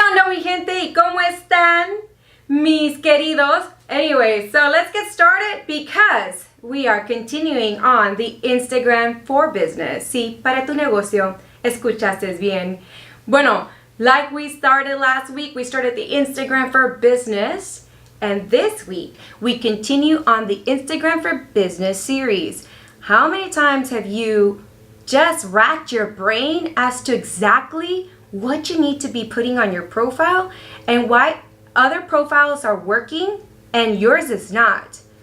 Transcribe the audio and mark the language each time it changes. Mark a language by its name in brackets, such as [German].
[Spanish] mi gente, ¿y cómo están, mis queridos? [English] Anyway, so let's get started because we are continuing on the Instagram for Business. [Spanish] Sí, para tu negocio, escuchaste bien. [English] Bueno, like we started last week, we started the Instagram for Business. And this week, we continue on the Instagram for Business series. How many times have you just racked your brain as to exactly what you need to be putting on your profile and why other profiles are working and yours is not?